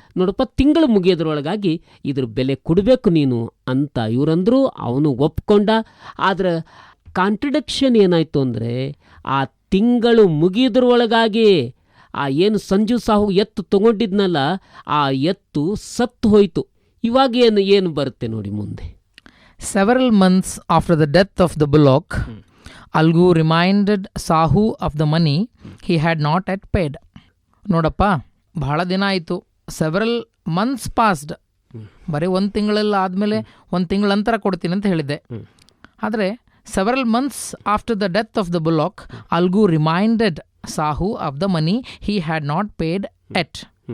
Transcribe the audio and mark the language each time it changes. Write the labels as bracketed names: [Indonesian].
[Kannada] ನೋಡಪ್ಪ, ತಿಂಗಳು ಮುಗಿಯೋದ್ರೊಳಗಾಗಿ ಇದ್ರ ಬೆಲೆ ಕೊಡಬೇಕು ನೀನು ಅಂತ ಇವರಂದ್ರು. ಅವನು ಒಪ್ಕೊಂಡ. ಆದರೆ ಕಾಂಟ್ರಡಿಕ್ಷನ್ ಏನಾಯಿತು ಅಂದರೆ, ಆ ತಿಂಗಳು ಮುಗಿಯೋದ್ರೊಳಗಾಗಿ ಆ ಏನು ಸಂಜು ಸಾಹು ಎತ್ತು ತಗೊಂಡಿದ್ನಲ್ಲ, ಆ ಎತ್ತು ಸತ್ತು ಹೋಯಿತು. ಇವಾಗ ಏನು ಬರುತ್ತೆ ನೋಡಿ ಮುಂದೆ. [English] Several months after the death of the bullock, Algu reminded Sahu of the money he had not yet paid. [Kannada] ನೋಡಪ್ಪ, ಬಹಳ ದಿನ ಆಯಿತು. [English] Several months passed. [Kannada] ಬರೀ ಒಂದು ತಿಂಗಳೆಲ್ಲ ಆದಮೇಲೆ ಒಂದು ತಿಂಗಳ ನಂತರ ಕೊಡ್ತೀನಿ ಅಂತ ಹೇಳಿದ್ದೆ. ಆದರೆ [English] several months after the death of the bullock, Algu reminded Sahu of the money he had not paid yet.